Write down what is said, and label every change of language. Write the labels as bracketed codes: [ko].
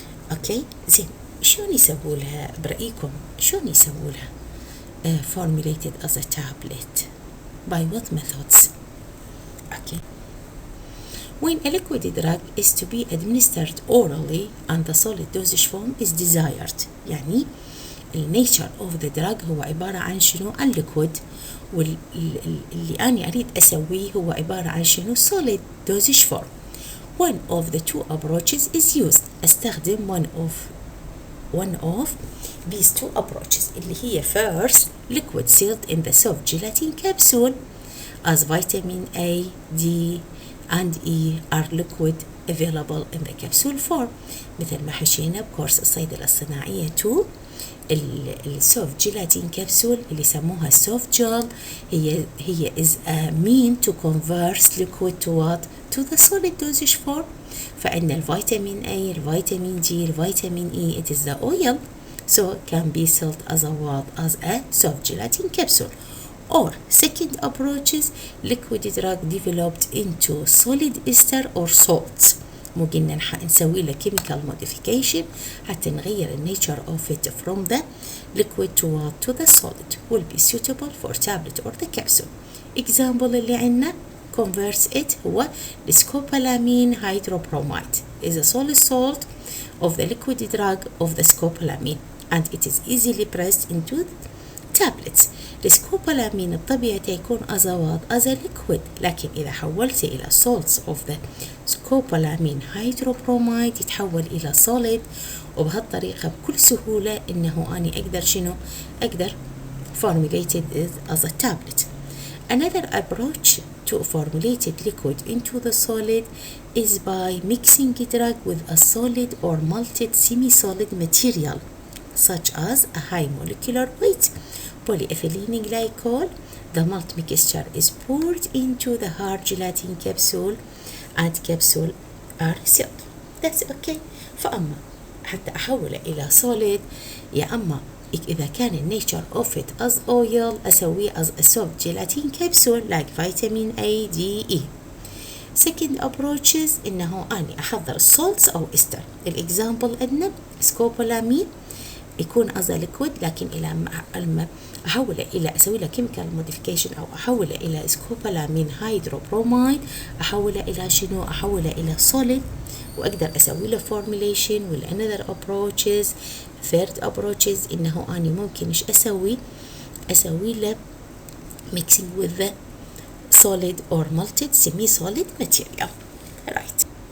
[ar] اوكي زين، شلون يسووا لها برأيكم؟ شلون يسووا لها [en] formulated as a tablet? By what methods? Okay. When a liquid drug is to be administered orally and the solid dosage form is desired, [ar] يعني [en] nature of the drug [ar] هو عبارة عن شنو؟ عن [en] liquid، [ar] واللي أنا أريد أسويه هو عبارة عن شنو؟ [en] solid dosage form. One of the two approaches is used. [ar] أستخدم [en] one of these two approaches [ar] اللي هي [en] first, liquid sealed in the soft gelatin capsule as vitamin A, D and E are liquid available in the capsule form. [ar] مثل ما حشينا بكورس الصيدلة الصناعية 2 السوفت جيلاتين كبسول اللي يسموها السوفت جل هي [en] is a mean to convert liquid to what? To the solid dosage form. [ar] فإن [en] الفيتامين A, الفيتامين D, الفيتامين E, it is the oil, so can be sold as a what? As a soft gelatin capsule. Or second approach is liquid drug developed into solid ester or salts. [ar] مو قلنا نسوي له [en] chemical modification [ar] حتى نغير [en] nature of it from the liquid to the solid, will be suitable for tablet or the capsule. Example [ar] اللي عنا [en] converts it هو scopolamine hydrobromide is a solid salt of the liquid drug of the scopolamine and it is easily pressed into tablets. [ar] السكوبولامين بطبيعته يكون [en] as a liquid، [ar] لكن إذا حولته إلى [en] salts of the scopolamine hydrobromide [ar] يتحول إلى solid، وبهالطريقة بكل سهولة إنه أنا أقدر [en] formulate it as a tablet. Another approach to formulate liquid into the solid is by mixing drug with a solid or malted semi-solid material such as a high molecular weight polyethylene glycol. The malt mixture is poured into the hard gelatin capsule and capsule are sealed. That's okay. [ar] فأما حتى أحوله إلى [en] solid، [ar] يا أما إذا كان النيتشر [en] of it as oil [ar] أسويه [en] as a soft gelatin capsule like vitamin A, D, E. Second approaches [ar] إنه أنا أحضر salts أو ester. الإكزامبل عندنا scopolamine يكون [en] as a liquid، [ar] لكن لما أحوله إلى أسوي له [en] chemical modification [ar] أو أحوله إلى scopolamine hydrobromide أحوله إلى شنو؟ أحوله إلى solid وأقدر أسوي له [en] formulation ولا another approaches third approaches [ar] إنه أنا ممكن إيش أسوي له [en] mixing with the solid or melted semi-solid material. Right.